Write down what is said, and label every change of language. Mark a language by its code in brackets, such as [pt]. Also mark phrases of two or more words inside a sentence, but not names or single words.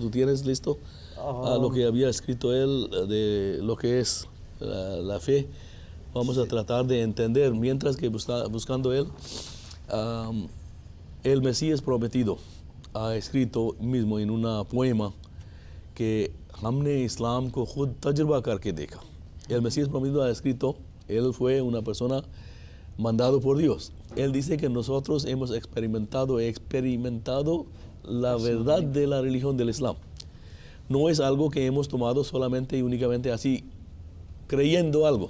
[es] ¿Tú tienes listo lo que había escrito él de lo que es la fe? Vamos a tratar de entender, mientras que buscando él, el Mesías prometido ha escrito mismo en una poema que [hi] हमने इस्लाम को खुद तजुर्बा करके देखा. [es] El Mesías prometido ha escrito, él fue una persona mandado por Dios. Él dice que nosotros hemos experimentado la verdad de la religión del Islam. No es algo que hemos tomado solamente y únicamente así, creyendo algo.